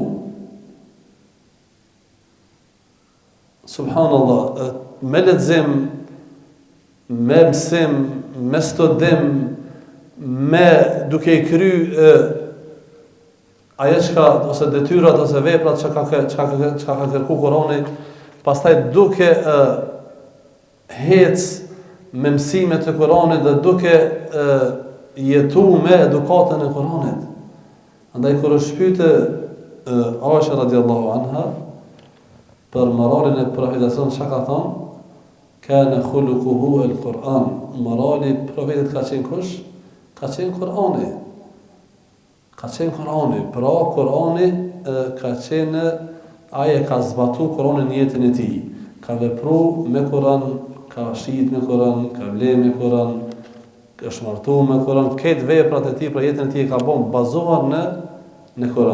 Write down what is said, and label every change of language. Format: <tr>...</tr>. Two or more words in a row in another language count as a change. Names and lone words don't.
<sq>Subhanallah, me lexim, me mësim, me studim, me duke i kry ajo çka ose detyrat ose veprat çka ka kërku Kurani, pastaj duke hec me mësimet e Kuranit dhe duke jetu me edukatën e Kuranit. Andaj kur është pyete Aisha</sq> <ar>رضي الله عنها</ar> <sq>për moralin e profetit, çka ka thonë?</sq> <ar>كان خلقه القرآن.</ar> <sq>Morali profetit ka qenë kush? Ka qenë Kurani. Ka qenë Kurani. Pra Kurani ka qenë, aje ka zbatu Kuranin në jetën e tij. Ka vepru me Kuran, ka shit me Kuran, ka ble me Kuran, ka shmartu me Kuran, këtë veprat e tij për jetën e tij ka bën bazuar në Kuran.</sq>